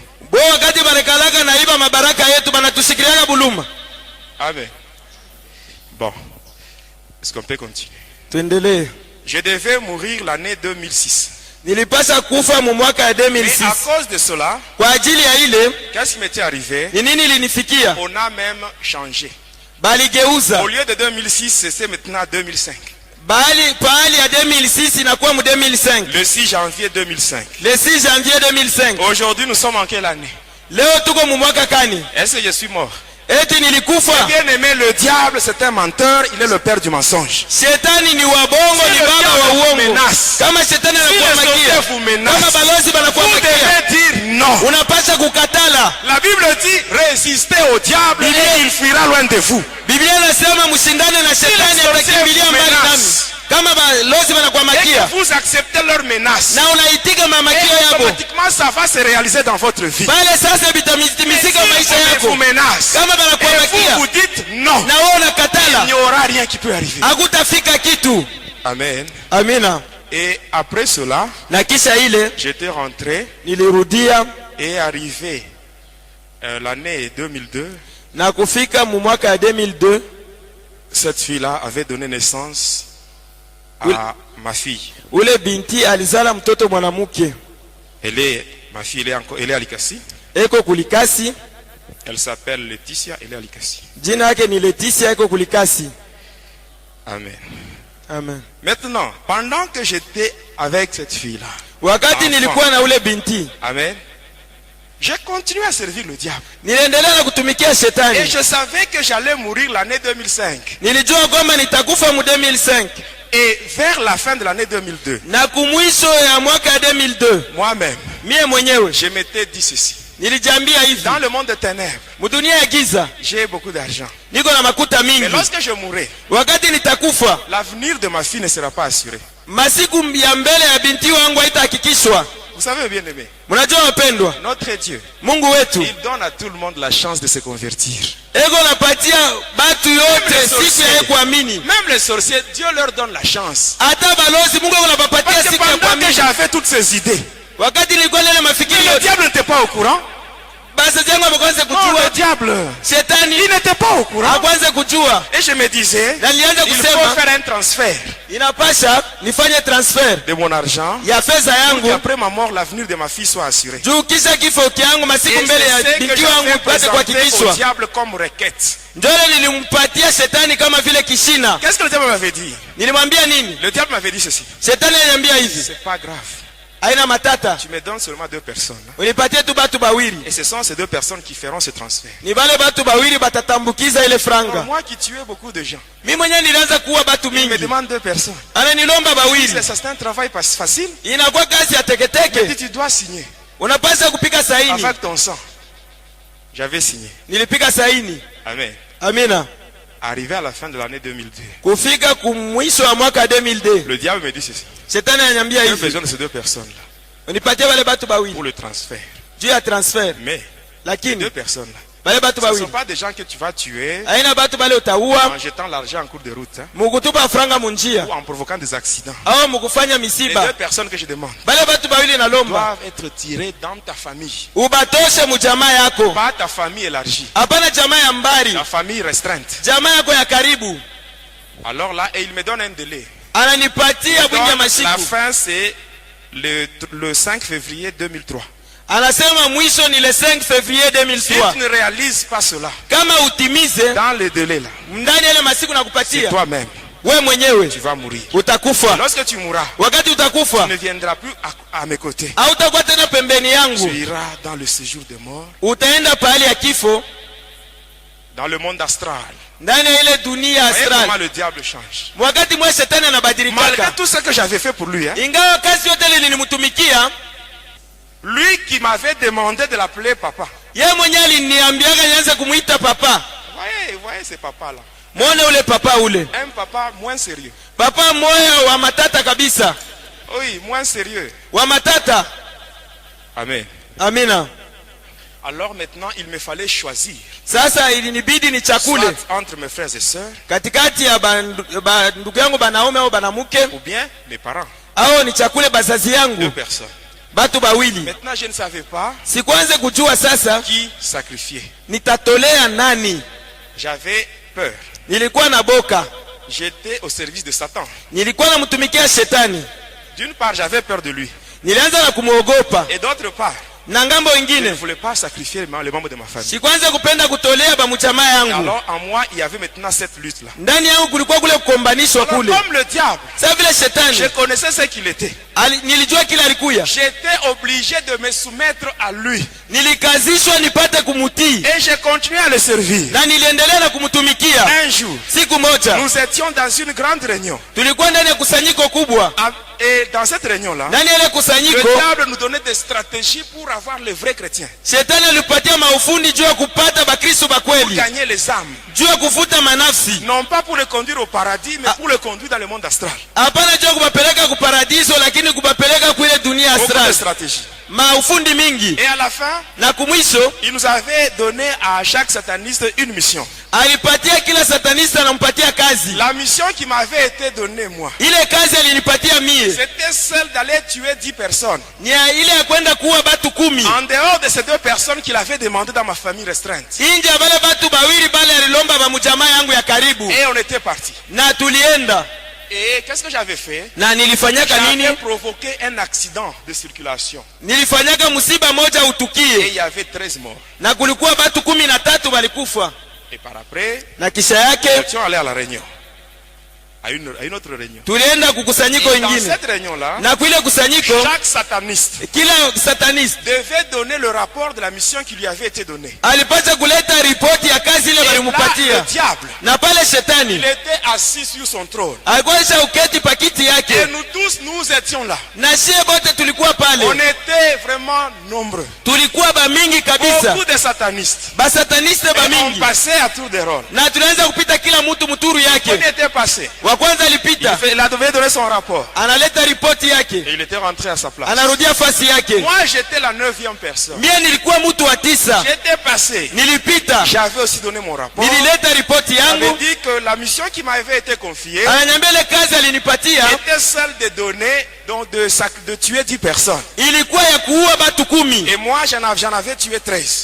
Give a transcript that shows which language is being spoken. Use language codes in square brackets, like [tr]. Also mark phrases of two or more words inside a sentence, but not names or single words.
[sw] Bo wakati banakalaka naiba mabaraka yetu banatusikiriaga buluma. [fr] Amen. Bon. Est-ce qu'on peut continuer? [sw] Tuendelee. [fr] Je devais mourir l'année 2006. [sw] Nilipasa kufa mu mwaka ya [fr] Mais à [sw] 2006. [fr] cause de cela, [sw] Kwa ajili ya ile, [fr] qu'est-ce qui m'était arrivé? [sw] ni nini ilinifikia? [fr] On a même changé. [sw] Baligeuza. [fr] Au lieu de 2006, c'est maintenant 2005. [sw] Pahali ya 2006 inakuwa mu 2005. [fr] Le 6 janvier 2005. Le 6 janvier 2005. Aujourd'hui, nous sommes en quelle année? [sw] Leo tuko mu mwaka kani? [fr] Est-ce que je suis mort? [sw] Eti nilikufa. [fr] Bien aimé, le diable, c'est un menteur. Il est le père du mensonge. [sw] Shetani ni wabongo, [fr] Si [sw] ni [fr] le [sw] baba [fr] diable [sw] wa [fr] vous [sw] uongo. [fr] menace, [sw] Kama shetani [fr] Si [sw] anakuwa [fr] les sorciers [sw] makia, [fr] vous menacent, [sw] kama balozi banakuwa [fr] vous [sw] makia, [fr] devez dire non. [sw] unapaswa kukatala. [fr] La Bible dit résistez au diable et il fuira loin de vous. [sw] Biblia inasema mshindane na shetani atakimbilia mbali nami. Kama balozi banakuwa [fr] Et [sw] makia [fr] que vous acceptez leurs menaces, [sw] na unaitika mamakio [fr] et [sw] yabo, [fr] automatiquement ça va se réaliser dans votre vie. [sw] pale sasa vitamisika maisha [fr] Si on [sw] yako. [fr] vous menace [sw] Kama banakuwa [fr] et [sw] makia [fr] vous dites non, [sw] na wewe [fr] il [sw] unakatala, [fr] n'y aura rien qui peut arriver. [sw] hakutafika kitu. [fr] Amen. [sw] Amina. [fr] Et après cela, [sw] Na kisha ile [fr] j'étais rentré [sw] nilirudia [fr] et arrivé l'année 2002. [sw] na kufika mu mwaka ya 2002. [fr] Cette fille-là avait donné naissance à ma fille. [sw] Ule binti alizala mtoto mwanamke. [fr] Ma fille, elle est à Likasi. [sw] Eko kulikasi. [fr] Elle s'appelle Laetitia, elle est à Likasi. [sw] Jina yake ni Leticia, eko kulikasi. [fr] Amen. [sw] Amen. [fr] Maintenant, pendant que j'étais avec cette fille-là, [sw] Wakati nilikuwa na ule binti, [fr] amen, j'ai continué à servir le diable. [sw] niliendelea na kutumikia [fr] Et [sw] shetani. [fr] je savais que j'allais mourir l'année 2005. [sw] Nilijua kwamba nitakufa mu 2005 [fr] Et vers la fin de l'année 2002, [sw] na kumwisho ya mwaka ya 2002, [fr] moi-même, [sw] mie mwenyewe [fr] je m'étais dit ceci. [sw] nilijambia hivi, [fr] Dans le monde des ténèbres, [sw] mudunia ya giza [fr] j'ai beaucoup d'argent. [sw] niko na makuta [fr] Mais [sw] mingi. [fr] lorsque je mourrai, [sw] Wakati nitakufa, [fr] l'avenir de ma fille ne sera pas assuré. [sw] masiku ya mbele ya binti wangu haitahakikishwa. [fr] Vous savez, bien aimé, [sw] Mnajua wapendwa, [fr] notre Dieu, [sw] Mungu wetu [fr] il donne à tout le monde la chance de se convertir. [sw] ego napatia batu yote siku ya kuamini. [fr] Même les sorciers, Dieu leur donne la chance. [sw] Hata balozi Mungu anapapatia [fr] Parce que [sw] siku ya [fr] pendant que [sw] kuamini. [fr] j'avais toutes ces idées, [sw] Wakati nilikuwa nile mafikiri [fr] le [sw] yote, [fr] diable n'était pas au courant. [sw] basi jangu amekwanza [fr] Non, [sw] kujua, [fr] le diable, [sw] shetani [fr] il n'était pas au courant. [sw] akwanza kujua. [fr] Et je me disais, [sw] Na nilianza [fr] il faut [sw] kusema [fr] faire un transfert [sw] inapasha nifanye transfer [fr] de mon argent [sw] ya fedha [fr] pour [sw] yangu [fr] qu'après ma mort, l'avenir de ma fille soit assuré. [sw] juu kisha kifo kyangu [fr] Et [sw] masiku mbele [fr] c'est [sw] ya [fr] ce que [sw] binti [fr] j'avais [sw] wangu pate [fr] présenté au [sw] kuhakikishwa. [fr] diable comme requête. [sw] Njole nilimpatia shetani kama vile kishina. [fr] Qu'est-ce que le diable m'avait dit? [sw] Nilimwambia nini? [fr] Le diable m'avait dit ceci. [sw] Shetani aliniambia hivi, [fr] C'est pas grave. [sw] haina matata, [fr] Tu me donnes seulement 2 personnes. [sw] unipatie tu batu bawili, [fr] Et ce sont ces 2 personnes qui feront ce transfert. [sw] ni vale batu bawili batatambukiza ile franga. [fr] Moi qui tuais beaucoup de gens, [sw] Mimi mwenyewe nilianza kuua batu [fr] il me [sw] mingi, [fr] demande 2 personnes. [sw] ananilomba bawili, [fr] C'est un travail pas facile. [sw] inakuwa kazi ya [fr] Il dit, [sw] teketeke, [fr] tu dois signer [sw] unapaswa kupika saini. [fr] avec ton sang. J'avais signé. [sw] Nilipika saini. [fr] Amen. [sw] Amina. [fr] Arrivé à la fin de l'année 2002, [sw] Kufika kumwisho wa mwaka 2002, [fr] le diable me dit ceci. [sw] shetani ananiambia [fr] J'ai [sw] hivi, [fr] besoin de ces 2 personnes-là [sw] unipatie wale batu bawili [fr] pour le transfert. [sw] juu ya transfer, [fr] Mais les 2 [sw] lakini [fr] personnes-là, [sw] wale batu [fr] ce ne sont [sw] bawili [fr] pas des gens que tu vas tuer [sw] haina batu bale utaua [fr] en jetant l'argent en cours de route, hein, [sw] mukutupa franga munjia [fr] ou en provoquant des accidents. [sw] au mukufanya [fr] Les 2 [sw] misiba. [fr] personnes que je demande [sw] Bale batu bawili nalomba [fr] doivent être tirées dans ta famille. [sw] ubatoshe mujamaa yako, [fr] Pas ta famille élargie, [sw] hapana jamaa ya mbali, [fr] la famille restreinte. [sw] jamaa yako ya karibu. [fr] Alors là, et il me donne un délai. [sw] Ananipatia bwingi ya [fr] Donc, la [sw] mashiku, [fr] fin, c'est le 5 février 2003. [sw] anasema mwisho ni [fr] le 5 février Si [sw] 2003. [fr] tu ne réalises pas cela, [sw] Kama utimize [fr] dans le délai là, [sw] ndani ya ile masiku [fr] c'est [sw] nakupatia, [fr] toi-même, [sw] we mwenyewe [fr] tu vas mourir. [sw] utakufa. [fr] Lorsque tu mourras, [sw] Wakati [fr] tu [sw] utakufa, [fr] ne viendras plus à mes côtés. [sw] hautakuwa tena pembeni [fr] Tu [sw] yangu, [fr] iras dans le séjour des morts, [sw] utaenda pahali ya kifo, [fr] dans le monde astral. [sw] ndani ya ile dunia astral. [fr] Comment le diable change. [sw] Wakati mwa shetani anabadilika. [fr] Malgré tout ce que j'avais fait pour lui, hein. [sw] Ingawa kazi yote ile nilimtumikia, [fr] lui qui m'avait demandé de l'appeler papa. [sw] Yeye mwenyewe aliniambiaga nianze kumuita papa. [fr] Voyez ce papa là. [sw] Muone ule papa ule. [fr] Un papa moins sérieux. [sw] Papa moyo wa matata kabisa. [fr] Oui, moins sérieux. [sw] Wa matata. [fr] Amen. [sw] Amina. [fr] Alors maintenant, il me fallait choisir. [sw] Sasa ilinibidi nichakule. [fr] Soit entre mes frères et sœurs. [sw] Katikati ya ndugu yangu banaume au banamuke. [fr] Ou bien mes parents. [sw] Au nichakule bazazi yangu. [fr] Deux personnes. [sw] Batu bawili. [fr] Maintenant, je ne savais pas. [sw] Sikuanze kujua sasa. [fr] Qui sacrifier. [sw] Nitatolea nani? [fr] J'avais peur. [sw] Nilikuwa na boka. [fr] J'étais au service de Satan. [sw] Nilikuwa namtumikia shetani. [fr] D'une part, j'avais peur de lui. [sw] Nilianza na kumuogopa. [fr] Et d'autre part, [sw] na ngambo [fr] je [sw] ingine [fr] ne voulais pas sacrifier les membres de ma famille. [sw] Sikwanza kupenda kutolea bamuchama yangu. [fr] Alors en moi, il y avait maintenant cette lutte là. [sw] Ndani yangu kulikuwa kule kukombanishwa kule. [fr] Comme le diable. [sw] Sasa vile shetani. [fr] Je connaissais ce qu'il était. [sw] Nilijua kila alikuya. [fr] J'étais obligé de me soumettre à lui. [sw] Nilikazishwa nipate kumutii. [fr] Et j'ai continué à le servir. [sw] Na niliendelea na kumtumikia. [fr] Un jour, [sw] siku moja, [fr] nous étions dans une grande réunion. [sw] Tulikuwa ndani ya kusanyiko kubwa. [fr] Et dans cette réunion là, [sw] ndani ya kusanyiko, [fr] le diable nous donnait des stratégies pour avoir les vrais chrétiens. [sw] Shetani alipatia maufundi juu ya kupata bakristo ba kweli. [fr] Pour gagner les âmes. [sw] Juu ya kufuta manafsi. [fr] Non pas pour les conduire au paradis, mais pour les conduire dans le monde astral. [sw] Hapana juu ya kupeleka ku paradiso, lakini kupeleka kule dunia astral. [fr] Beaucoup de stratégies. [sw] Maufundi mingi. [fr] Et à la fin, [sw] na kumwisho, [fr] il nous avait donné à chaque sataniste une mission. [sw] Alipatia kila satanista anampatia kazi. [fr] La mission qui m'avait été donnée moi, [sw] ile kazi alinipatia mie, [fr] c'était celle d'aller tuer 10 personnes. [sw] Ni ile ya kwenda kuua batu 10. [fr] En dehors de ces 2 personnes qu'il avait demandé dans ma famille restreinte. [sw] Inje bale batu bawili bale alilomba ba mjamaa yangu ya karibu. [fr] Et on était parti. [sw] Na tulienda. [fr] Et qu'est-ce que j'avais fait? [sw] Na nilifanyaka nini? [fr] J'avais provoqué un accident de circulation. [sw] Nilifanyaka musiba moja utukie. [fr] Et il y avait 13 morts. [sw] Na kulikuwa batu 13 balikufa. [fr] Et par après, [sw] na kisha yake, [fr] nous étions allés à la réunion. À une autre réunion. [sw] Tulienda kukusanyiko ingine. [fr] Dans cette réunion-là, [sw] na kuile kusanyiko, [fr] chaque sataniste [sw] kila sataniste [fr] devait donner le rapport de la mission qui lui avait été donnée. [sw] Alipata kuleta ripoti ya kazi ile walimpatia. [fr] Le diable, [sw] na pale shetani, [fr] il était assis sur son trône. [sw] Alikuwa uketi pakiti yake. [fr] Et nous tous, nous étions là. [sw] Na sie bote tulikuwa pale. [fr] On était vraiment nombreux. [sw] Tulikuwa ba mingi kabisa. [fr] Beaucoup de satanistes. [sw] Ba sataniste ba mingi. [fr] On passait à tour de rôle. [sw] Na tunaanza kupita kila mtu muturu yake. [fr] On était passé. [sw] Wa kwanza alipita. [fr] Il devait donner son rapport. [sw] Analeta ripoti yake. [fr] Et il était rentré à sa place. [sw] Anarudia fasi yake. [fr] Moi j'étais la 9e personne. [sw] Mie nilikuwa mtu wa 9. [fr] J'étais passé. [sw] Nilipita. [fr] J'avais aussi donné mon rapport. [sw] Nilileta ripoti yangu. [fr] J'avais dit que la mission qui m'avait été confiée [sw] ananiambia kazi alinipatia [fr] était celle de donner, donc de tuer 10 personnes. [sw] Ilikuwa ya kuua batu 10. [fr] Et moi j'en avais tué 13.